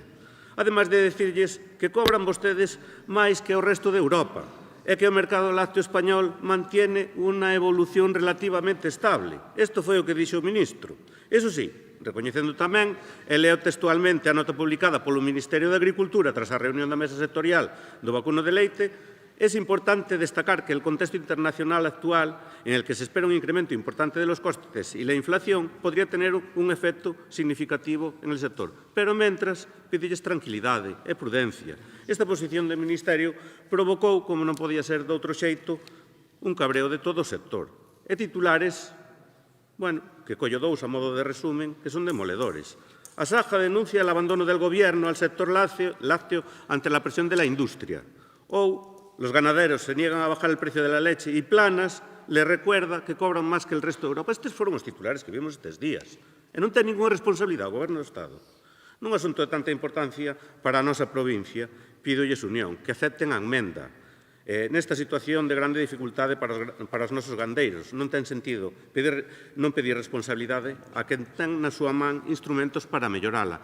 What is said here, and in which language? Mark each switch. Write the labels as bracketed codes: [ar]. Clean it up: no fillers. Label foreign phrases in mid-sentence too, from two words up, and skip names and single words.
[gl] Ademais de decirlles que cobran vostedes máis que o resto de Europa e que o mercado lácteo [es] español mantiene [gl] unha evolución relativamente estable. Isto foi o que dixo o ministro. Iso sí, recoñecendo tamén, e leo textualmente a nota publicada polo Ministerio de Agricultura tras a reunión da mesa sectorial do vacuno de leite, [es] es importante destacar que el contexto internacional actual, en el que se espera un incremento importante de los costes y la inflación, podría tener un efecto significativo en el sector. [gl] Pero, mentras, pídelles tranquilidade e prudencia. Esta posición do Ministerio provocou, como non podía ser de outro xeito, un cabreo de todo o sector. E titulares, bueno, que collo dous a modo de resumen, que son demoledores. [es] A Saja denuncia el abandono del Gobierno al sector lácteo ante la presión de la industria. Ou los ganaderos se niegan a bajar el precio de la leche y Planas le recuerda que cobran más que el resto de Europa. [gl] Estes foron os titulares que vimos estes días. E non ten ninguna responsabilidade o Goberno do Estado. Nun asunto de tanta importancia para a nosa provincia, pídolles unión, que acepten a emenda. Nesta situación de grande dificultade para os nosos gandeiros, non ten sentido non pedir responsabilidade a quen ten na súa man instrumentos para mellorala.